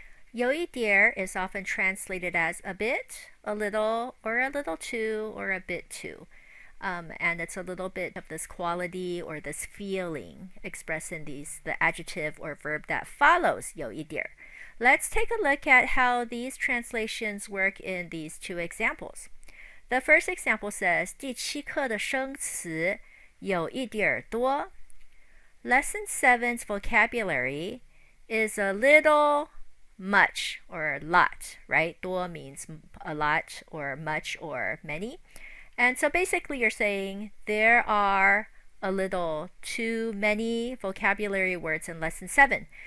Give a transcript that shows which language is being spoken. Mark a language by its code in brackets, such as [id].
[en] 有一点 is often translated as a bit, a little, or a little too, or a bit too. And it's a little bit of this quality or this feeling expressed in the adjective or verb that follows 有一点. Let's take a look at how these translations work in these two examples. The first example says [zh] 第7课的生词有一点多. [en] Lesson 7's vocabulary is a little much or a lot, right? 多 means a lot or much or many. And so basically you're saying there are a little too many vocabulary words in lesson 7.